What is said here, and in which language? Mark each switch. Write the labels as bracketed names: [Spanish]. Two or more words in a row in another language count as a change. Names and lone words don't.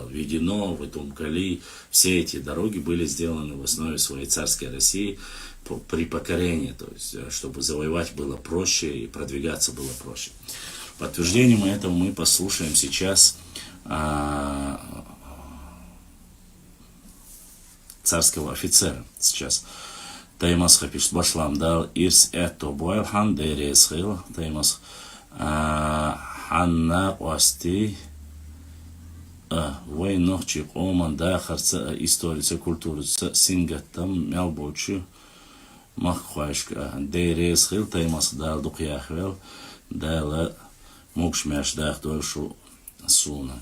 [Russian] Введено в Итумкали, все эти дороги были сделаны в основе своей царской России при покорении, то есть чтобы завоевать было проще и продвигаться было проще. Подтверждением этого мы послушаем сейчас царского офицера. [Chechen] Сейчас Таймас хапиш башлам дал ирс это бойлхан дерес хил Таймас ханна ости войнохчи оман да харца историца культурица сингаттам мялбочу маххашка дерес хил Таймас дал духяхвел дала мукшмяш дах дольшу суна.